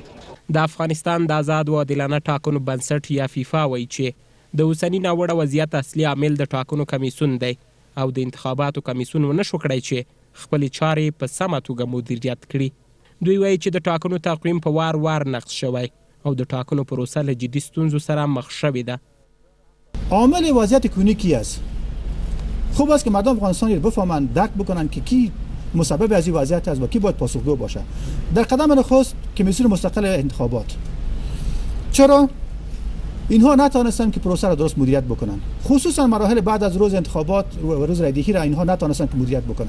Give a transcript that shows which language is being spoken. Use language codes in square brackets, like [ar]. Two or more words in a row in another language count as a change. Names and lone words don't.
[ps] د افغانستان د آزاد و عادلانه ټاکنو بنسټ یا فیفا وایي چې د اوسني ناوړه وضعیت اصلي عامل د ټاکنو کمیسیون دی او د انتخاباتو کمیسیون ونه شو کړی چې خپلې چارې په سمه توګه مدیریت کړي. دوی وایي چې د ټاکنو تقویم په وار وار نقص شوی او د ټاکنو پروسه له جدي ستونزو سره مخ شوې ده. [fa] عامل وضعیت کنونی کی است؟ خوب است که مردم افغانستان رو بفهمند، درک بکنند که کی مسبب از این وضعیت است و کی باید پاسخگو باشه. در قدم نخست کمیسیون مستقل انتخابات. چرا اینها نتوانستند که پروسه را درست مدیریت بکنند، خصوصا مراحل بعد از روز انتخابات و روز رایدهی را اینها نتوانستند که مدیریت بکنند.